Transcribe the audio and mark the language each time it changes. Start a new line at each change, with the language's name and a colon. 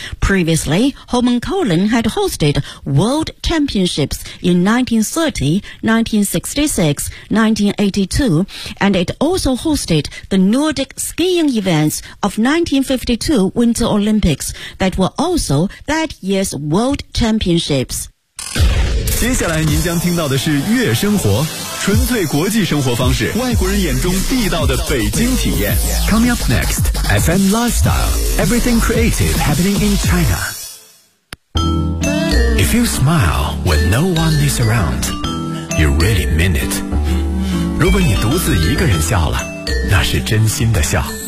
English: Previously, Holmenkollen had hosted World Championships in 1930, 1966, 1982, and it also hosted the Nordic skiing events of 1952 Winter Olympics that were also that year's World Championships.
Chinese: 接下来您将听到的是月生活，纯粹国际生活方式，外国人眼中地道的北京体验。
English: Coming up next, FM Lifestyle, everything creative happening in China. If you smile when no one is around, you really mean it.
Chinese: 如果你独自一个人笑了，那是真心的笑。